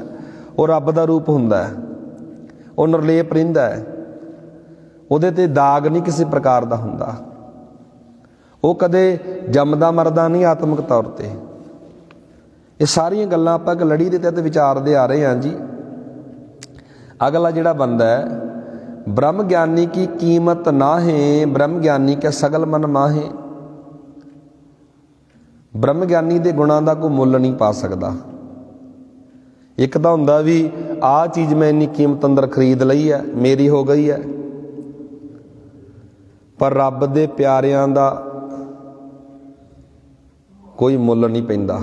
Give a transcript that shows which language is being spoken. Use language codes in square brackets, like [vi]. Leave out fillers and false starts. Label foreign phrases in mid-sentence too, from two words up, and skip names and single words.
[pa] ਉਹ ਰੱਬ ਦਾ ਰੂਪ ਹੁੰਦਾ ਹੈ, ਉਹ ਨਿਰਲੇਪ ਰਹਿੰਦਾ ਹੈ, ਉਹਦੇ ਤੇ ਦਾਗ ਨਹੀਂ ਕਿਸੇ ਪ੍ਰਕਾਰ ਦਾ ਹੁੰਦਾ, ਉਹ ਕਦੇ ਜੰਮਦਾ ਮਰਦਾ ਨਹੀਂ ਆਤਮਿਕ ਤੌਰ ਤੇ। ਇਹ ਸਾਰੀਆਂ ਗੱਲਾਂ ਆਪਾਂ ਇੱਕ ਲੜੀ ਦੇ ਤਹਿਤ ਵਿਚਾਰਦੇ ਆ ਰਹੇ ਹਾਂ ਜੀ। ਅਗਲਾ ਜਿਹੜਾ ਬੰਦਾ ਹੈ, [bra] ब्रह्म ज्ञानी की कीमत ना है, ब्रह्म ज्ञानी के सगल मन माहे। [pa] ਬ੍ਰਹਮ ਗਿਆਨੀ ਦੇ ਗੁਣਾਂ ਦਾ ਕੋਈ ਮੁੱਲ ਨਹੀਂ ਪਾ ਸਕਦਾ। ਇੱਕ ਤਾਂ ਹੁੰਦਾ ਵੀ ਆਹ ਚੀਜ਼ ਮੈਂ ਇੰਨੀ ਕੀਮਤ ਅੰਦਰ ਖਰੀਦ ਲਈ ਹੈ, ਮੇਰੀ ਹੋ ਗਈ ਹੈ, ਪਰ ਰੱਬ ਦੇ ਪਿਆਰਿਆਂ ਦਾ ਕੋਈ ਮੁੱਲ ਨਹੀਂ ਪੈਂਦਾ।